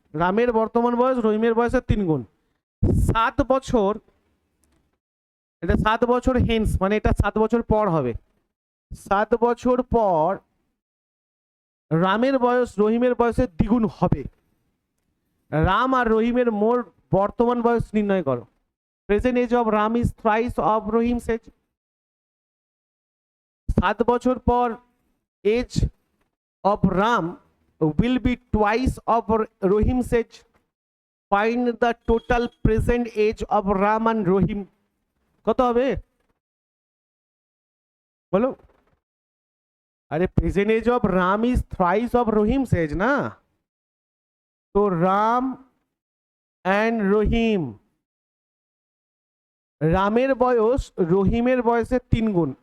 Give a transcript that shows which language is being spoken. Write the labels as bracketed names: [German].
[Bangla] রামের বর্তমান বয়স রহিমের বয়সের 3 গুণ। 7 বছর, এটা 7 বছর হেন্স, মানে এটা 7 বছর পর হবে। 7 বছর পর রামের বয়স রহিমের বয়সের দ্বিগুণ হবে। রাম আর রহিমের মোট বর্তমান বয়স নির্ণয় করো। [English] Present age of Ram is thrice of Rohim's age. [Bangla] 7 বছর পর [English] Age of Ram will be twice of Rohim's age. Find the total present age of Ram and Rohim. [Bangla] কত হবে বলো? আরে [English] present age of Ram is thrice of Rohim's age [Bangla] না, তো Ram and রহিম, রামের বয়স রহিমের বয়সের 3 গুণ।